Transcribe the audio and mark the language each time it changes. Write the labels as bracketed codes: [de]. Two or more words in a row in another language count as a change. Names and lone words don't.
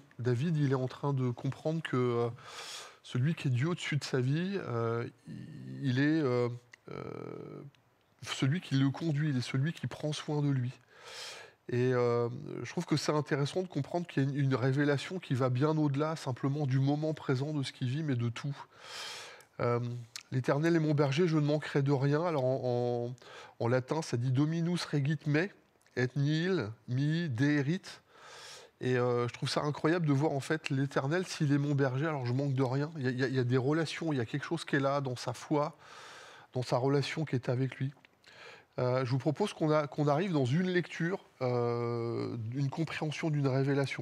[fr] David, il est en train de comprendre que celui qui est Dieu au-dessus de sa vie, il est celui qui le conduit, il est celui qui prend soin de lui. Et je trouve que c'est intéressant de comprendre qu'il y a une révélation qui va bien au-delà simplement du moment présent de ce qu'il vit, mais de tout. L'Éternel est mon berger, je ne manquerai de rien. Alors en latin, ça dit [la] Dominus regit me, et nihil mihi deerit. [fr] Et je trouve ça incroyable de voir en fait l'Éternel, s'il est mon berger, alors je manque de rien. Il y a des relations, il y a quelque chose qui est là dans sa foi, dans sa relation qui est avec lui. Je vous propose qu'on arrive dans une lecture, une compréhension d'une révélation.